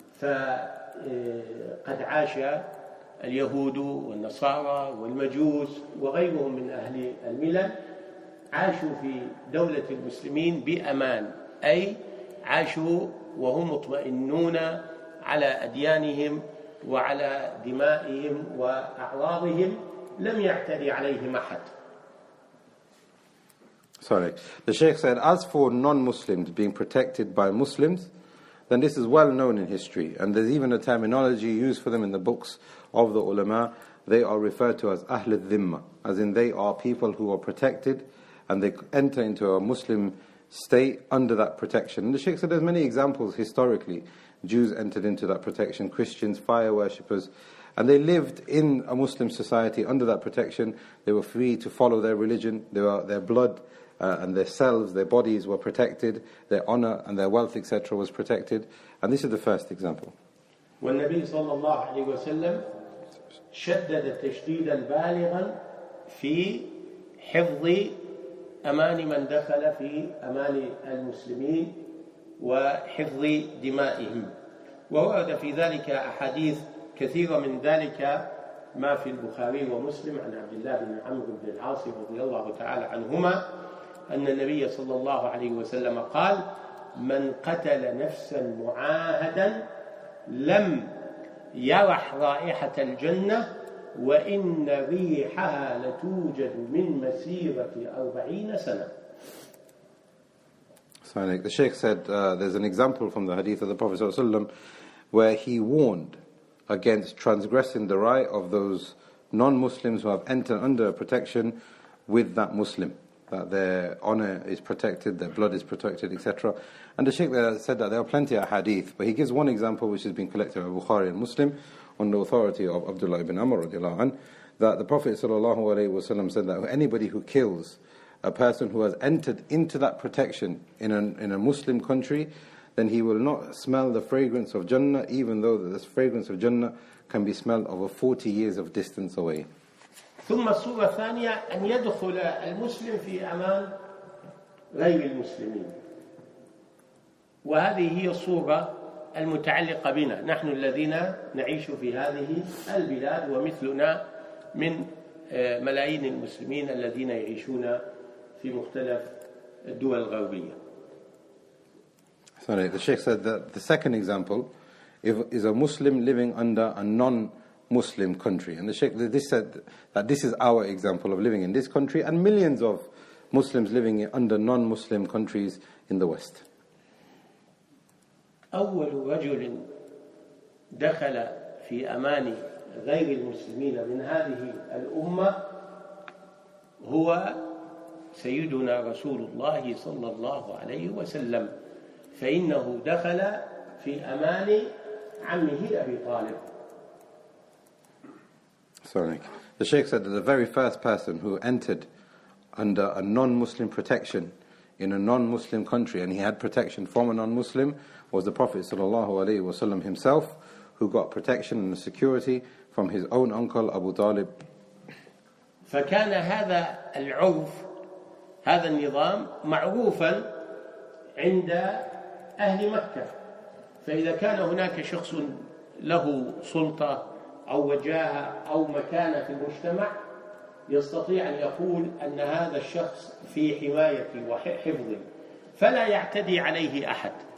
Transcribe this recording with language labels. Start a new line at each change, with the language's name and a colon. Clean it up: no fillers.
Arabic: فقد عاش اليهود والنصارى والمجوس وغيرهم من أهل الملل عاشوا في دولة المسلمين بأمان، أي عاشوا وهم مطمئنون على أديانهم وعلى دمائهم وأعراضهم، لم يعتدي عليهم أحد.
English: Sorry. The Shaykh said, as for non-Muslims being protected by Muslims, then this is well known in history, and there's even a terminology used for them in the books of the ulama. They are referred to as Ahl al-Dhimma, as in they are people who are protected and they enter into a Muslim state under that protection. And the Shaykh said there's many examples historically. Jews entered into that protection, Christians, fire worshippers, and they lived in a Muslim society under that protection. They were free to follow their religion, their blood and their selves, their bodies were protected, their honor and their wealth, etc. was protected. And this is the first example.
Arabic: والنبي صلى الله عليه وسلم شدد تشديدا بالغا في حفظ أمان من دخل في أمان المسلمين وحفظ دمائهم، وورد في ذلك أحاديث كثيرة، من ذلك ما في البخاري ومسلم عن عبد الله بن عمرو بن العاص رضي الله تعالى عنهما أن النبي صلى الله عليه وسلم قال: من قتل نفسا معاهدا لم يرح رائحة الجنة وإن ريحها لتوجد من مسيرة 40 سنة.
English: The Shaykh said there's an example from the hadith of the Prophet ﷺ where he warned against transgressing the right of those non-Muslims who have entered under protection with that Muslim, that their honor is protected, their blood is protected, etc. And the Shaykh said that there are plenty of hadith, but he gives one example which has been collected by Bukhari and Muslim on the authority of Abdullah ibn Amr radiallahu anh, that the Prophet ﷺ said that anybody who kills a person who has entered into that protection in a Muslim country, then he will not smell the fragrance of Jannah, even though this fragrance of Jannah can be smelled over 40 years of distance away.
Arabic: ثم الصورة الثانية أن يدخل المسلم في أمان غير المسلمين، وهذه هي الصورة المتعلقة بنا نحن الذين نعيش في هذه البلاد ومثلنا من ملايين المسلمين الذين يعيشون في مختلف الدول الغربية.
English: Sorry, the Shaykh said that the second example is a Muslim living under a non-Muslim country. And the Shaykh said that this is our example of living in this country and millions of Muslims living under non-Muslim countries in the West.
Arabic: أول رجل دخل في أمان غير المسلمين من هذه الأمة هو سيدنا رسول الله صلى الله عليه وسلم، فإنه دخل في أمان عمه أبي طالب.
English: Sorry. The Shaykh said that the very first person who entered under a non-Muslim protection in a non-Muslim country, and he had protection from a non-Muslim, was the Prophet ﷺ himself, who got protection and security from his own uncle Abu Talib.
Arabic: فكان هذا العرف، هذا النظام معروفا عند أهل مكة، فإذا كان هناك شخص له سلطة أو وجاهة أو مكانة في المجتمع يستطيع أن يقول أن هذا الشخص في حمايتي وحفظي فلا يعتدي عليه أحد.